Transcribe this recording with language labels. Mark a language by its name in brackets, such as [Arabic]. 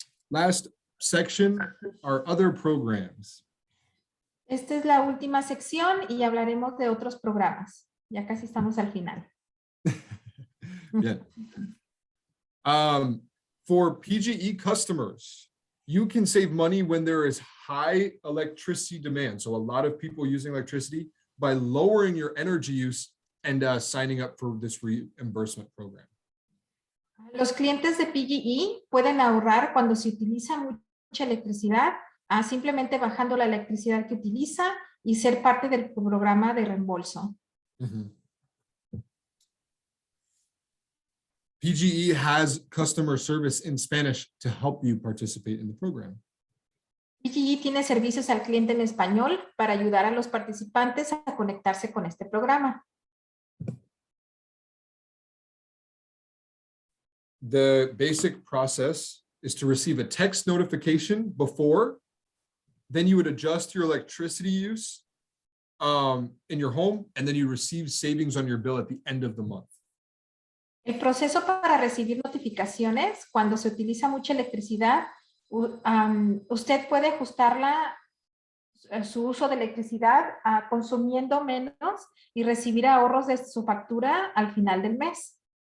[English] Last section are other programs. [Spanish] Esta es la última sección y hablaremos de otros programas. Ya casi estamos al final. Bien. [English] For PGE customers, you can save money when there is high electricity demand. So a lot of people using electricity by lowering your energy use and signing up for this reimbursement program. [Spanish] Los clientes de PGE pueden ahorrar cuando se utiliza mucha electricidad, simplemente bajando la electricidad que utiliza y ser parte del programa de reembolso. [English] PGE has customer service in Spanish to help you participate in the program. [Spanish] PGE tiene servicios al cliente en español para ayudar a los participantes a conectarse con este programa. [English] The basic process is to receive a text notification before, then you would adjust your electricity use in your home, and then you receive savings on your bill at the end of the month. [Spanish] El proceso para recibir notificaciones cuando se utiliza mucha electricidad, usted puede ajustarla, su uso de electricidad, consumiendo menos y recibir ahorros de su factura al final del mes.